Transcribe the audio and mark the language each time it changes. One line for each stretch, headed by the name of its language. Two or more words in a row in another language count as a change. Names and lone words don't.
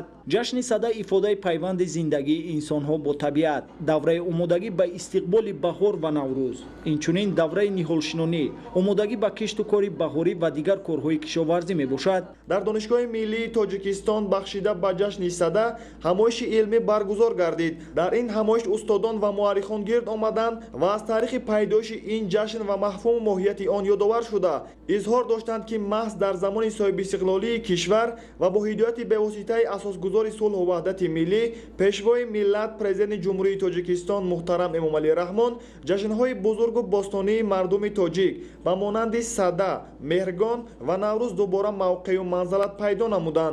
Persian: جشن سده افاده پیوند زندگی انسان‌ها با طبیعت، دوره آمادگی به استقبال بهار و نوروز، اینچنین دوره نهالشنانی، آمادگی به کشت و کار بهاری و دیگر کارهای کشاورزی می باشد. در دانشگاه ملی تاجیکستان بخشیده به جشن سده همایش علمی برگزار گردید. در این همایش استادان و
Tajik: ба муаррихон гирд омаданд ва аз таърихи пайдоиши ин ҷашн ва мафҳуму моҳияти он ёдовар шуда изҳор доштанд ки маҳз дар замони соҳибистиқлолии кишвар ва бо ҳидояти бевоситаи асосгузори сулҳу ваҳдати миллӣ пешвои миллат президенти ҷумҳурии тоҷикистон муҳтарам эмомалӣ раҳмон ҷашнҳои бузургу бостонии мардуми тоҷик ба монанди сада меҳргон ва наврӯз дубора мавқею манзалат пайдо намуданд.